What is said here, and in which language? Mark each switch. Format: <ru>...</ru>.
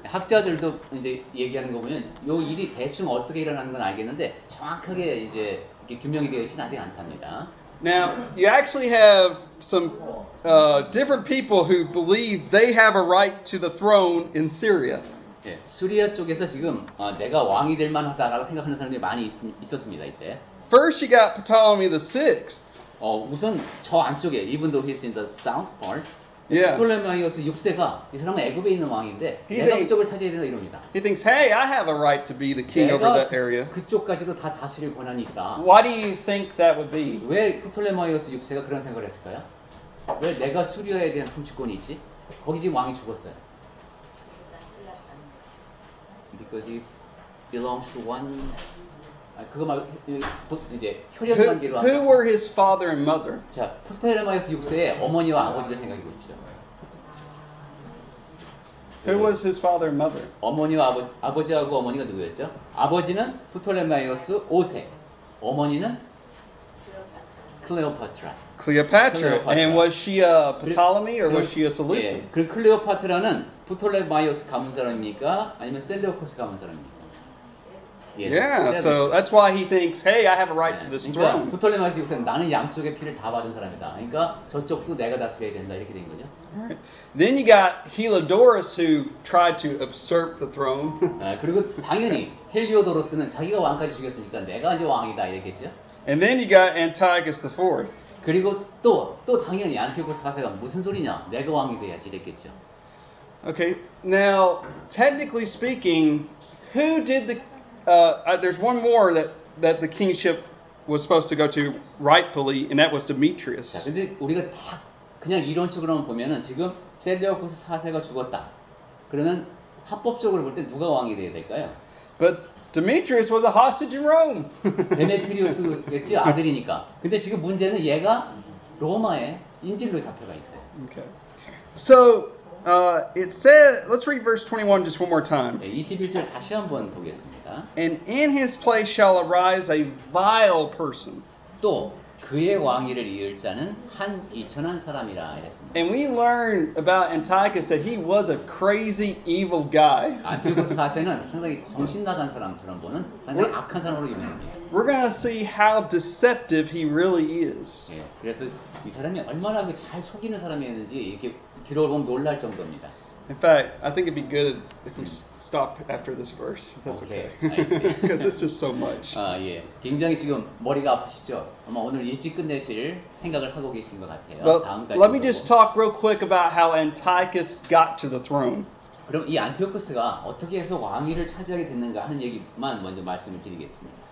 <ko>학자들도 이제 얘기하는 거 보면 요 일이 대충 어떻게 일어나는 건 알겠는데 정확하게 이제 이렇게 규명이 되어 있지는 아직 않답니다.</ko> <en>Now you actually have some different people who believe they have a right to the throne in Syria.</en> <ko>예, 수리아 쪽에서 지금 내가 왕이 될 만하다라고 생각하는 사람들이 많이 있었습니다 이때.</ko> <en>First, you got Ptolemy the Sixth.</en> <ko>우선 저 안쪽에</ko> <en>even though he's in the south part, Yeah.</en> <ko>프톨레마이오스 6세가 이 사람은 애굽에 있는 왕인데</ko> <en>He</en> <ko>내가</ko> <en>think-</en> <ko>그쪽을 차지해야 된다 이럽니다.</ko> <en>He thinks, hey, I have a right to be the king over</en> <ko>내가</ko> <en>that area.</en> <ko>그쪽까지도 다 다스릴 권한이 있다.</ko> <en>Why do you think that would be?</en> <ko>왜 프톨레마이오스 6세가 그런 생각을 했을까요? 왜 내가 수리아에 대한 통치권이 있지? 거기 지금 왕이 죽었어요.</ko> <en>Because it belongs to one.</en> <ko>그거 말고 이제 혈연</ko> <en>Who,</en> <ko>관계로</ko> <en>who</en> <ko>한다.</ko> <en>were his father and mother?</en> <ko>자, 프톨레마이오스 6세의 어머니와 아버지를 생각해 보십시오.</ko> <en>Who was his father and mother?</en> <ko>어머니와 아버지하고 어머니가 누구였죠? 아버지는 프톨레마이오스 5세, 어머니는 클레오파트라.</ko> <en>Cleopatra. Cleopatra. And was she a Ptolemy or was she a</en> <ko>예,</ko> <en>Seleucid?</en> <ko>그 클레오파트라는 프톨레마이오스 가문 사람입니까? 아니면 셀레우코스 가문 사람입니까? 예,</ko> <en>Yeah, so that's why he thinks, hey, I have a right to this</en> <ko>그러니까</ko> <en>throne.</en> <ko>프톨레마이오스 6세는 나는 양쪽의 피를 다 받은 사람이다. 그러니까 저쪽도 내가 다스려야 된다 이렇게 된 거죠.</ko> <en>Alright. Then you got Heliodorus who tried to usurp the throne.</en> <ko>그리고 당연히 헬리오도로스는 자기가 왕까지 죽였으니까 내가 이제 왕이다 이랬겠죠.</ko> <en>And then you got Antiochus IV.</en> <ko>그리고 또 당연히 안티오코스 4세가 무슨 소리냐? 내가 왕이 돼야지 이랬겠죠.</ko> <en>Okay, now, technically speaking, who did the... there's one more that the kingship was supposed to go to rightfully, and that was</en> <ko>자,</ko> <en>Demetrius.</en> <ko>근데 우리가 다 그냥 이론적으로만 보면은 지금 셀레우코스 4세가 죽었다. 그러면 합법적으로 볼 때 누가 왕이 돼야 될까요?</ko> <en>But Demetrius was a hostage in Rome.</en> <ko>데메트리우스겠지 아들이니까. 근데 지금 문제는 얘가 로마에 인질로 잡혀가 있어요.</ko> <en>Okay. So, it said, let's read verse 21 just one more time.</en> <ko>21절 다시 한번 보겠습니다.</ko> <en>And in his place shall arise a vile person.</en> <ko>또 그의 왕위를 이을 자는 한 비천한 사람이라 이랬습니다.</ko> <en>And we learn about Antiochus that he was a crazy, evil guy.</en> <ko>안티오코스 4세는 상당히 정신 나간 사람처럼 보는 상당히 악한 사람으로 유명합니다.</ko> <en>We're going to see how deceptive he really is.</en> <ko>예, 그래서 이 사람이 얼마나 잘 속이는 사람이었는지 이렇게 기록을 보면 놀랄 정도입니다.</ko> <en>In fact, I think it'd be good if we stop after this verse. If that's Okay, okay. I see. Because it's just so much.</en> <ko>예, 굉장히 지금 머리가 아프시죠? 아마 오늘 일찍 끝내실 생각을 하고 계신 것 같아요.</ko> <en>But</en> <ko>다음까지</ko> <en>let me just talk real quick about how Antiochus got to the throne.</en> <ko>그럼 이 안티오코스가 어떻게 해서 왕위를 차지하게 됐는가 하는 얘기만 먼저 말씀을 드리겠습니다.</ko>